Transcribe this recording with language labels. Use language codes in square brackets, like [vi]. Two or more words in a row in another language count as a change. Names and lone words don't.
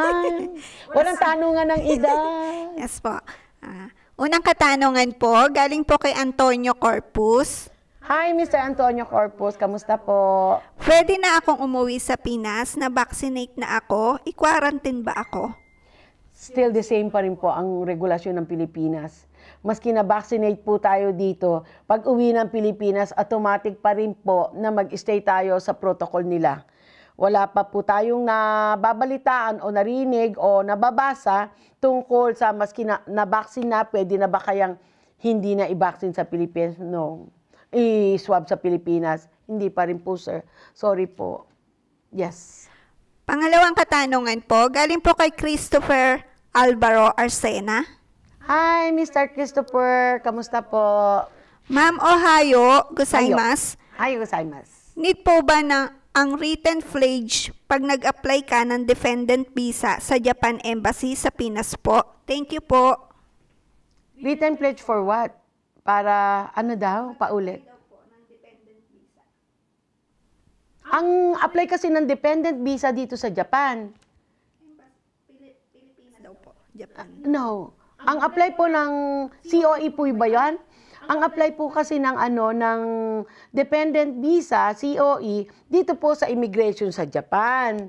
[tl] Walang tanungan ng edad. Yes po. Unang katanungan po, galing po kay Antonio Corpus. Hi, Mr. Antonio Corpus. Kamusta po? Pwede na akong umuwi sa Pinas, na vaccinate na ako. I-quarantine ba ako? [en] Still the same [tl] pa rin po ang regulasyon ng Pilipinas. Maski na-vaccinate po tayo dito, pag uwi ng Pilipinas, automatic pa rin po na mag-stay tayo sa protocol nila. Wala pa po tayong nababalitaan o narinig o nababasa tungkol sa maski na-vaccine na, pwede na ba kayang hindi na i-vaccine sa Pilipinas? No. I-swab sa Pilipinas. Hindi pa rin po, sir. Sorry po. Yes. Pangalawang katanungan po, galing po kay Christopher Alvaro Arcena. Hi, Mr. Christopher. Kamusta po? [ja] Ma'am Ohayo, gozaimasu. Hi, gozaimasu. [tl] Need po ba ang [en] written pledge [tl] pag nag-apply ka ng [en] dependent visa [tl] sa Japan Embassy sa Pinas po? [en] Thank you po. Written pledge for what? [tl] Para ano daw? Paulit. Ang apply kasi ng [en] dependent visa [tl] dito sa Japan. Pilipinas daw po, Japan. [en] No. [tl] Ang apply po ng COE po ba yan? Ang apply po kasi ng ng [en] dependent visa, [tl] COE, dito po sa immigration sa Japan.